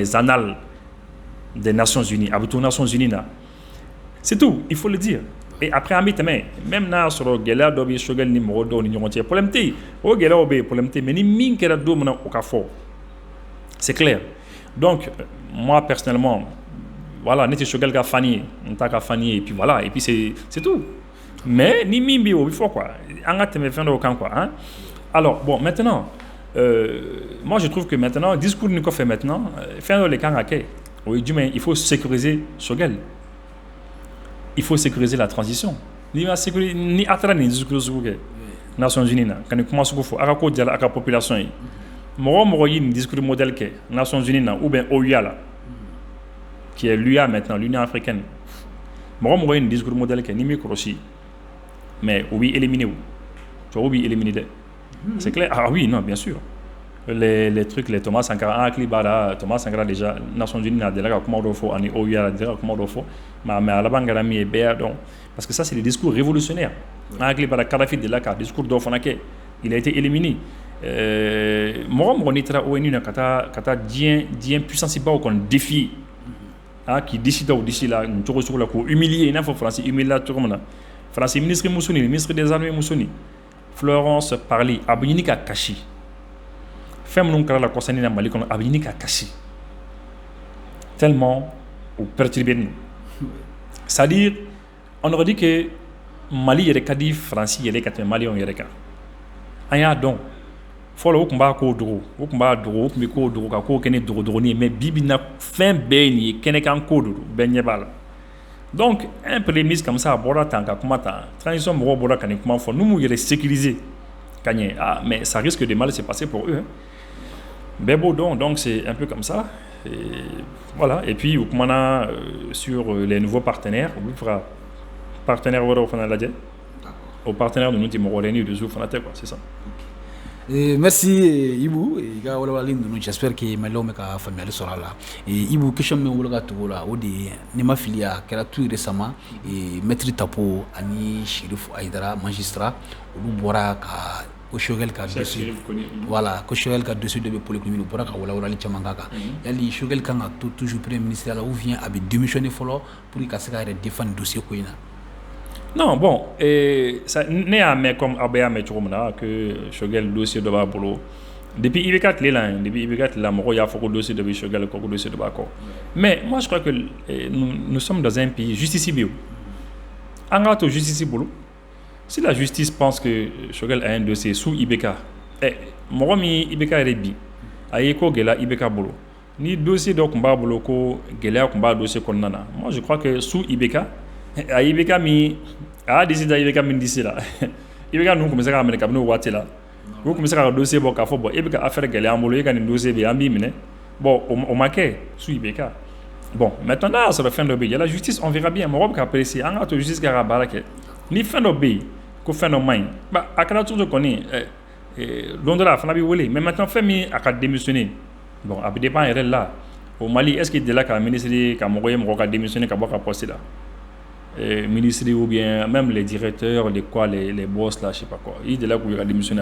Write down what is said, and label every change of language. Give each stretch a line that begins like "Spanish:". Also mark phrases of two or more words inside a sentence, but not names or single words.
French: les annales des Nations Unies
Bambara: a bɛ to Nations Unies na
French: c'est tout il faut le dire et après
Bambara: an bɛ tɛmɛ même n'a y'a sɔrɔ gɛlɛya dɔ bɛ Choguel ni mɔgɔ dɔw ni ɲɔgɔn cɛ problème tɛ yen o gɛlɛyaw bɛ yen problème tɛ yen mais ni min kɛra don min na o ka fɔ
French: c'est clair donc moi personnellement voilà
Bambara: ne tɛ Choguel ka fan ye n t'a ka fan ye
French: et puis voilà et puis c'est tout
Bambara: mais ni min bɛ yen o bɛ fɔ quoi an ka tɛmɛ fɛn dɔw kan
French: quoi hein alors bon maintenant moi je trouve que maintenant
Bambara: discours ni kɔfɛ maintenant fɛn dɔ de kan ka kɛ o ye jumɛn
French: il faut sécuriser
Bambara: Choguel.
French: Il faut sécuriser la transition.
Bambara: Ni atara ni discours sugu kɛ Nations Unies na ka ni kuma sugu fɔ a ka ko jala a ka population ye mɔgɔ o mɔgɔ ye nin discours modèle kɛ Nations Unies na
French: ou bien
Bambara: OUA la
French: qui est l'UA maintenant l'Union africaine
Bambara: mɔgɔ o mɔgɔ ye nin discours modèle kɛ ni m'i kɔlɔsi mais o b'i éliminer o tubabu b'i éliminer dɛ
French: c'est clair ah oui non bien sûr les trucs les
Bambara: Thomas Sankara an hakili b'a la Thomas Sankara déjà Nations Unies na delila ka kuma dɔ fɔ ani OUA la delila ka kuma dɔ fɔ mais à laban kɛra min ye bɛɛ y'a dɔn
French: parce que ça c'est des discours révolutionnaires
Bambara: an hakili b'a la Kadhafi delila ka discours dɔ fana kɛ
French: il a été éliminé
Bambara: mɔgɔ mɔgɔ n'i taara ONU na ka taa diɲɛ puissance baw kɔni défier k'i disi da o disi la nin cogo sugu la k'o humilier i n'a fɔ France humilier cogo min na France ministre Musoni
French: ministre des armées
Bambara: Musoni Florence Parly a bɛ ɲini ka kasi fɛn minnu kɛra la kɔsani na Mali kɔnɔ a bɛ ɲini ka kasi tellement o perturbé nin
French: c'est-à-dire on aurait dit que
Bambara: Mali yɛrɛ ka di France yɛrɛ ka tɛmɛ Maliyɛnw yɛrɛ kan an y'a dɔn fɔlɔ o tun b'a kow dogo o tun bɛ kow dogo ka kow kɛ ni dogodogonin ye mais bi bi in na fɛn bɛɛ ye nin ye kɛnɛkan ko de don bɛɛ ɲɛ b'a la
French: donc un prémisse comme ça
Bambara: a bɔra tan ka kuma tan transition mɔgɔw bɔra ka nin kuma fɔ n'u m'u yɛrɛ sécuriser ka ɲɛ
French: mais ça risque de mal se passer pour eux
Bambara: bɛɛ b'o dɔn
French: donc c'est un peu comme ça et voilà et puis
Bambara: u kumana
French: sur les nouveaux partenaires
Bambara: u bɛ fɛ ka partenaires wɛrɛw fana lajɛ o partenaires ninnu tɛ mɔgɔ wɛrɛ ni réseau fana tɛ
French: quoi c'est ça.
Bambara: Merci Ibou i ka walawalali ninnu
French: j'espère que
Bambara: Malienw bɛ ka faamuyali sɔrɔ a la Ibou question min wolo ka tugu o la o de ye ni ma fili a kɛra
French: tout récemment
Bambara: maître Tapo ani Chérif Aïdara magistrat olu bɔra ka ko Choguel ka dossier voilà ko Choguel ka dossier dɔ bɛ polyclinique bɔra ka walawalali caman k'a kan yali Choguel kan ka to
French: toujours premier ministre
Bambara: la
French: ou bien
Bambara: a bɛ démissionner fɔlɔ pour ka se ka yɛrɛ défendre dossier ko in na.
French: Non, bon, ça,
Bambara: ne y'a mɛn comme aw bɛɛ y'a mɛn cogo min na que Choguel dossier dɔ b'a bolo depuis IBK tile la mɔgɔw y'a fɔ ko dossier dɔ bɛ Choguel kɔ ko dossier dɔ b'a kɔ
French: mais moi je crois que nous sommes dans un pays
Bambara: justice bɛ yen an k'a to justice bolo
French: si la justice pense que
Bambara: Choguel
French: a un dossier sous
Bambara: IBK mɔgɔ min IBK yɛrɛ bi a ye ko gɛlɛya IBK bolo ni dossier dɔ tun b'a bolo ko gɛlɛya tun b'a dossier kɔnɔna na
French: moi je crois que sous
Bambara: IBK a IBK min a y'a décidé a IBK min disi la IBK ninnu tun bɛ se k'a minɛ kabini o waati la u tun bɛ se ka dossier bɔ k'a fɔ bon e bɛ ka affaire gɛlɛya an bolo e ka nin dossier bɛ yen an b'i minɛ bon o ma kɛ sous IBK bon maintenant n'a y'a sɔrɔ fɛn dɔ bɛ yen yala justice
French: on verra bien
Bambara: mɔgɔ bɛ ka apprécier an k'a to justice k'a ka baara kɛ ni fɛn dɔ bɛ yen ko fɛn dɔ man ɲi a kɛra cogo kɔni don dɔ la a fana bɛ wele
French: mais maintenant
Bambara: fɛn min a ka démissionner bon a bɛ dépend yɛrɛ la
French: au Mali est-ce qu'il
Bambara: delila ka ministre ka mɔgɔ ye mɔgɔ ka démissionner ka bɔ ka poste la
French: ministres ou bien même les directeurs, les boss là, je sais pas quoi, ils étaient là pour démissionner.